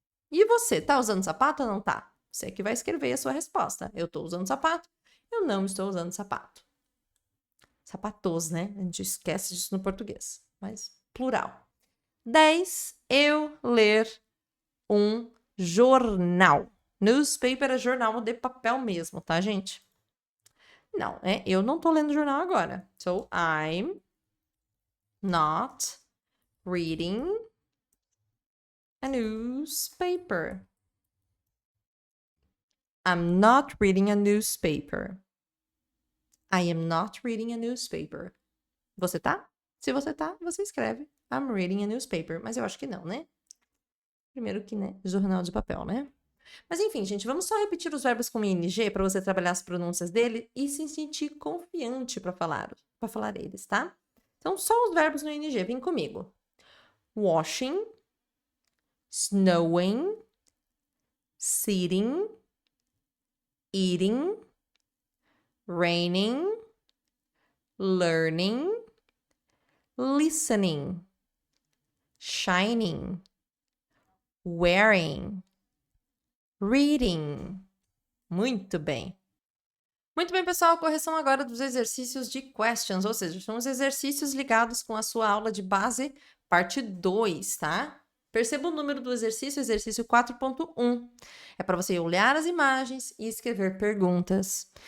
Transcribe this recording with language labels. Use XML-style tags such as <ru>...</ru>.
<pt>E você, tá usando sapato ou não tá? Você que vai escrever a sua resposta. Eu tô usando sapato, eu não estou usando sapato. Sapatos, né? A gente esquece disso no português, mas plural. 10. Eu ler um jornal. Newspaper é jornal de papel mesmo, tá, gente? Não, eu não tô lendo jornal agora.</pt> <en>So, I'm not reading a newspaper. I'm not reading a newspaper. I am not reading a newspaper.</en> <pt>Você tá? Se você tá, você escreve</pt> <en>I'm reading a newspaper.</en> <pt>Mas eu acho que não, né? Primeiro que, né? Jornal de papel, né? Mas enfim, gente, vamos só repetir os verbos com ing para você trabalhar as pronúncias dele e se sentir confiante para falar eles, tá? Então, só os verbos no ing, vem comigo.</pt> <en>Washing, snowing, sitting, eating, raining, learning, listening, shining, wearing, reading.</en> <pt>Muito bem. Muito bem, pessoal. Correção agora dos exercícios de questions, ou seja, são os exercícios ligados com a sua aula de base, parte 2, tá? Perceba o número do exercício 4.1. É para você olhar as imagens e escrever perguntas.</pt>